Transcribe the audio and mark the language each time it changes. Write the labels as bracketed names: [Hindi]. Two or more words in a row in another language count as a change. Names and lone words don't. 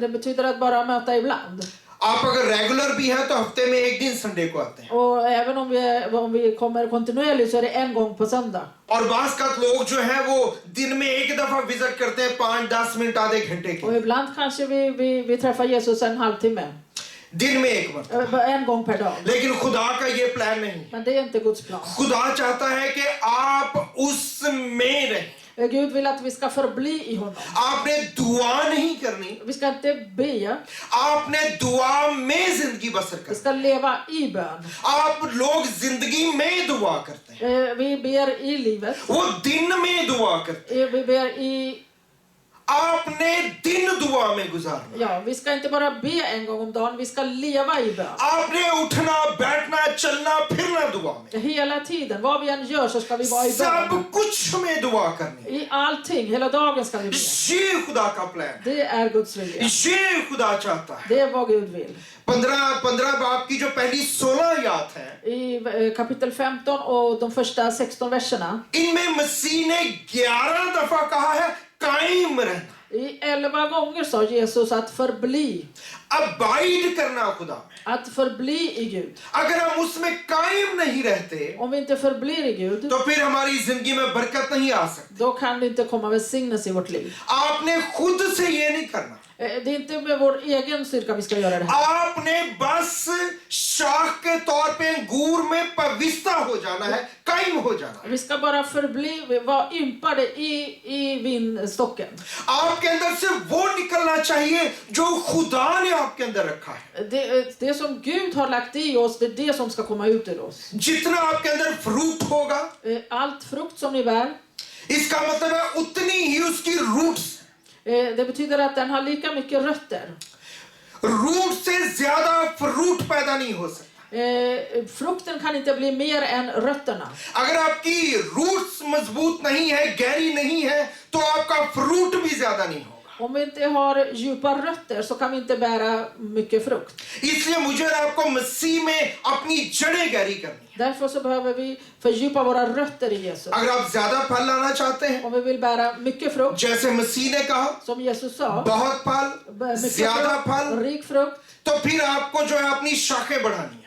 [Swedish] Det betyder att bara möta ibland. [Urdu] آپ اگر ریگولر بھی ہیں تو ہفتے میں ایک دن سنڈے کو آتے ہیں. [Swedish] Och även om vi kommer kontinuerligt så är det en gång på söndag. [Urdu] اور باس کا لوگ جو ہے وہ دن میں ایک دفعہ وزٹ کرتے ہیں 5-10 منٹ آدھے گھنٹے [Swedish] Och [Urdu] के. [Swedish] ibland kanske vi träffar Jesus en halvtimme. [Urdu] دن میں ایک بار. [Swedish] En gång per dag. [Urdu] لیکن خدا کا یہ پلان نہیں. [Swedish] Men det är inte Guds plan. [Urdu] خدا چاہتا ہے کہ آپ اس میں رہیں. [Swedish] Gud vill att vi ska förbli i honom. [Urdu] آپ نے دعا نہیں کرنی, [Swedish] Vi ska inte be. [Urdu] آپ نے دعا میں زندگی بسر [Swedish] Vi [Urdu] करनी. [Swedish] ska leva i bön. [Urdu] آپ لوگ زندگی میں دعا کرتے ہیں, [Swedish] Vi ber i livet. [Urdu] وہ دن میں دعا کرتے ہیں. [Swedish] Vi ber i... [Urdu] آپ نے دن دعا میں گزارنا. [Swedish] Ja, vi ska inte bara be en gång om dagen. Vi ska leva i bön. [Urdu] آپ نے اٹھنا بیٹھنا چلنا پھرنا دعا میں. [Swedish] Hela tiden. Vad vi än gör så ska vi vara i [Urdu] सब [Swedish] bön. [Urdu] کچھ میں دعا کرنی. [Swedish] I allting. Hela dagen ska vi be. [Urdu] یہ خدا کا پلان ہے, [Swedish] Det är Guds vilja. [Urdu] یہ خدا چاہتا ہے. [Swedish] Det är vad Gud vill. [Urdu] 15 باب کی جو پہلی 16 آیت ہے, [Swedish] I kapitel 15 och de första 16 verserna. [Urdu] ان میں مسیح نے 11 دفعہ کہا ہے قائم رہنا. [Swedish] I 11 gånger sa Jesus att förbli. [Urdu] ابائیڈ کرنا خدا میں. [Swedish] Att förbli i Gud. [Urdu] اگر ہم اس میں قائم نہیں رہتے [Swedish] Om vi inte förblir i Gud, [Urdu] تو پھر ہماری زندگی میں برکت نہیں آ سکتی. [Swedish] då kan det inte komma välsignelse i vårt liv. [Urdu] آپ نے خود سے یہ نہیں کرنا. [Swedish] Det är inte med vår egen styrka vi ska göra det här. [Urdu] آپ نے بس شاخ کے طور پہ انگور میں پوتر ہو جانا ہے، قائم ہو جانا ہے. [Swedish] Vi ska bara förbli, vara ympade i vinstocken. [Urdu] آپ کے اندر سے وہ نکلنا چاہیے جو خدا نے آپ کے اندر رکھا ہے. [Swedish] Det som Gud har lagt i oss, det är det som ska komma ut ur oss. [Urdu] جتنا آپ کے اندر فروٹ ہوگا, [Swedish] Allt frukt som ni bär, [Urdu] اس کا مطلب ہے اتنی ہی اس کی روٹس. [Swedish] det betyder att den har lika mycket rötter. [Urdu] روٹ سے زیادہ فروٹ پیدا نہیں ہو سکتا. [Swedish] Frukten kan inte bli mer än rötterna. [Urdu] اگر آپ کی روٹس مضبوط نہیں ہے، گہری نہیں ہے، تو آپ کا فروٹ بھی زیادہ نہیں ہوگا. [Swedish] Om vi inte har djupa rötter så kan vi inte bära mycket frukt. [Urdu] اس لیے مجھے اور آپ کو مسیح میں اپنی جڑیں گہری کرنی ہے. [Swedish] Därför så behöver vi fördjupa våra rötter i Jesus. [Urdu] اگر آپ زیادہ پھل لانا چاہتے ہیں, [Swedish] Om vi vill bära mycket frukt, [Urdu] جیسے مسیح نے کہا, [Swedish] som Jesus sa, [Urdu] بہت پھل, [Swedish] mycket [Urdu] ज्यादा [Swedish] frukt, [Urdu] फल, [Swedish] rik frukt, [Urdu] تو پھر آپ کو جو ہے اپنی شاخیں بڑھانی ہے.